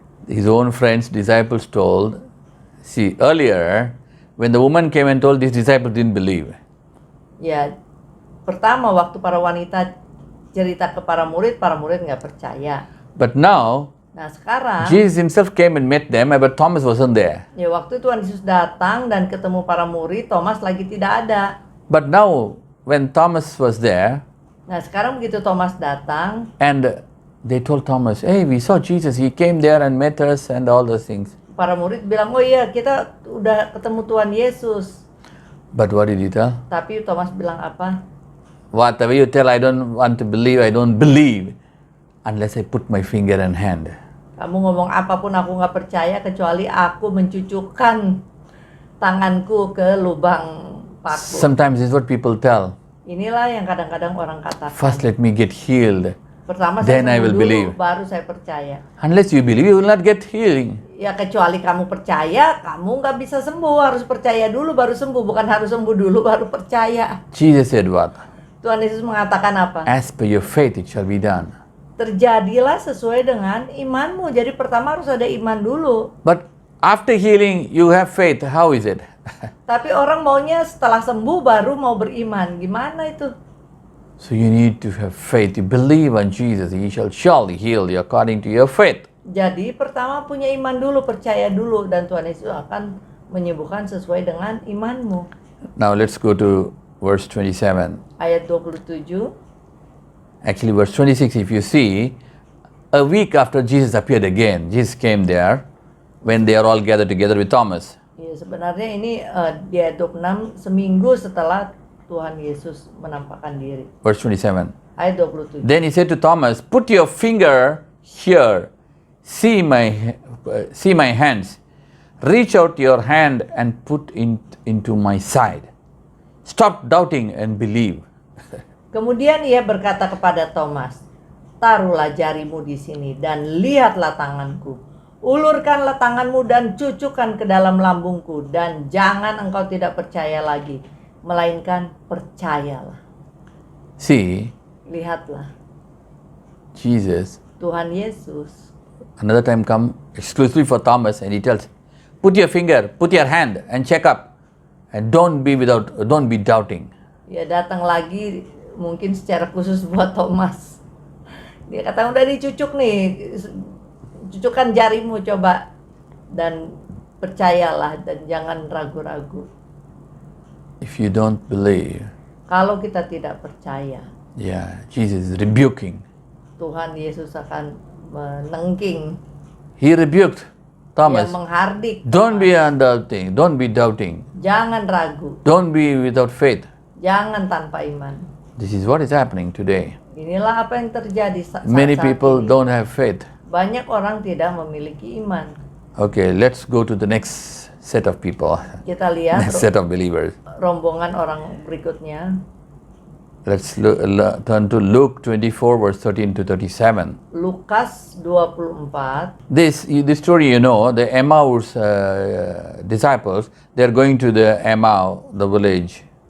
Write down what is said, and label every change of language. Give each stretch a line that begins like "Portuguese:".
English: His own friends, disciples told, see, earlier, when the woman came and told, these disciples didn't believe.
Indonesian: Ya, pertama waktu para wanita cerita ke para murid nggak percaya.
English: But now,
Indonesian: Nah sekarang,
English: Jesus himself came and met them, but Thomas wasn't there.
Indonesian: ya waktu Tuhan Yesus datang dan ketemu para murid, Thomas lagi tidak ada.
English: But now, when Thomas was there,
Indonesian: Nah sekarang begitu Thomas datang,
English: and they told Thomas, hey, we saw Jesus, he came there and met us and all those things.
Indonesian: para murid bilang, oh iya kita udah ketemu Tuhan Yesus.
English: But what did he tell?
Indonesian: Tapi Thomas bilang apa?
English: Whatever you tell, I don't want to believe, I don't believe unless I put my finger and hand.
Indonesian: Kamu ngomong apapun aku nggak percaya kecuali aku mencucukkan tanganku ke lubang paku.
English: Sometimes this is what people tell.
Indonesian: Inilah yang kadang-kadang orang katakan.
English: First let me get healed.
Indonesian: Pertama
English: then I
Indonesian: saya
English: will
Indonesian: sembuh dulu,
English: believe.
Indonesian: baru saya percaya.
English: Unless you believe, you will not get healing.
Indonesian: Ya kecuali kamu percaya, kamu nggak bisa sembuh. Harus percaya dulu baru sembuh, bukan harus sembuh dulu baru percaya.
English: Jesus said what?
Indonesian: Tuhan Yesus mengatakan apa?
English: As per your faith it shall be done.
Indonesian: Terjadilah sesuai dengan imanmu. Jadi pertama harus ada iman dulu.
English: But after healing, you have faith. How is it?
Indonesian: Tapi orang maunya setelah sembuh baru mau beriman. Gimana itu?
English: So you need to have faith. You believe on Jesus, He shall surely heal you according to your faith.
Indonesian: Jadi pertama punya iman dulu, percaya dulu, dan Tuhan Yesus akan menyembuhkan sesuai dengan imanmu.
English: Now let's go to verse 27.
Indonesian: Ayat 27.
English: Actually, verse 26, if you see, a week after Jesus appeared again, Jesus came there when they are all gathered together with Thomas.
Indonesian: Ya, sebenarnya ini di ayat 26, seminggu setelah Tuhan Yesus menampakkan diri.
English: Verse 27.
Indonesian: Ayat 27.
English: Then He said to Thomas, put your finger here, see my hands, reach out your hand and put it into my side. Stop doubting and believe.
Indonesian: Kemudian ia berkata kepada Thomas, taruhlah jarimu di sini dan lihatlah tanganku. Ulurkanlah tanganmu dan cucukkan ke dalam lambungku, dan jangan engkau tidak percaya lagi, melainkan percayalah.
English: See,
Indonesian: Lihatlah,
English: Jesus,
Indonesian: Tuhan Yesus
English: another time come exclusively for Thomas, and He tells, put your finger, put your hand and check up, and don't be doubting.
Indonesian: ya datang lagi mungkin secara khusus buat Thomas. Dia kata udah dicucuk nih, cucukkan jarimu coba dan percayalah dan jangan ragu-ragu.
English: If you don't believe,
Indonesian: Kalau kita tidak percaya,
English: yeah, Jesus is rebuking.
Indonesian: Tuhan Yesus akan menengking,
English: He rebuked
Indonesian: dia
English: Thomas.
Indonesian: menghardik.
English: Don't be undoubting, don't be doubting,
Indonesian: Jangan ragu,
English: don't be without faith.
Indonesian: jangan tanpa iman.
English: This is what is happening today.
Indonesian: Inilah apa yang terjadi saat
English: Many
Indonesian: saat
English: people
Indonesian: ini.
English: don't have faith.
Indonesian: Banyak orang tidak memiliki iman.
English: Okay, let's go to the next set of people,
Indonesian: Kita lihat
English: next set of believers.
Indonesian: rombongan orang berikutnya.
English: Let's turn to Luke 24, verse 13 to 37.
Indonesian: Lukas 24.
English: This story, you know, the Emmaus disciples, they're going to the Emmaus, the village.